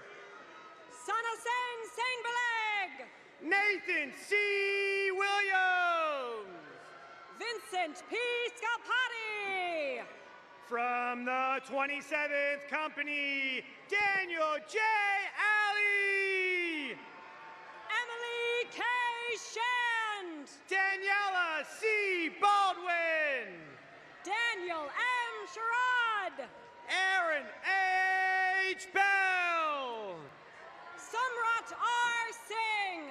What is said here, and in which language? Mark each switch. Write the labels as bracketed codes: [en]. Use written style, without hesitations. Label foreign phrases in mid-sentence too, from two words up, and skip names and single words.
[en] Sanasen Sainbeleg. Nathan C. Williams. Vincent P. Scalpati. From the 27th Company, Daniel J. Alley. Emily K. Shand. Daniela C. Baldwin. Daniel M. Sherrod. Aaron H. Bell. Samrat R. Singh.